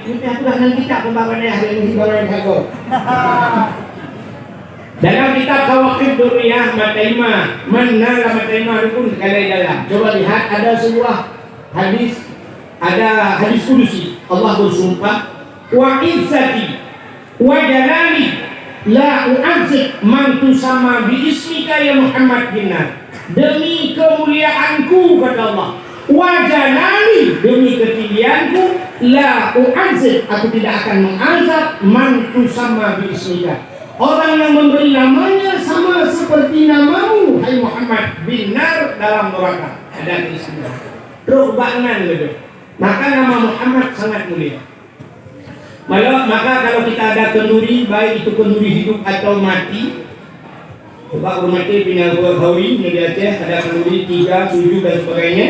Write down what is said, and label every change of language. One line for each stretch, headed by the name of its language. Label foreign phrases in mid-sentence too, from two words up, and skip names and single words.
Indonesian: Ini aku dalam kitab pembangunan hari ini baru yang aku. Dalam kitab Khawaqid Durriyah Mataimah, mana Mataimah pun sekali dalam. Coba lihat ada sebuah hadis, ada hadis kudusi. Allah bersumpah,
Arabic: وعزتي وجلالي لا أعذب من تسمى باسمك يا محمد بالنار.
Indonesian: Demi kemuliaanku kata Allah,
Arabic: وجلالي,
Indonesian: demi ketinggianku,
Arabic: لا أعذب,
Indonesian: aku tidak akan mengazab
Arabic: من تسمى باسمك,
Indonesian: orang yang memberi namanya sama seperti namamu hai Muhammad, binar, dalam neraka. Ada istilah rubbanan gitu. Maka nama Muhammad sangat mulia. Maka kalau kita ada kenduri, baik itu kenduri hidup atau mati, coba hormati pindah Hawi di Aceh, ada kenduri 3, 7 dan sebagainya.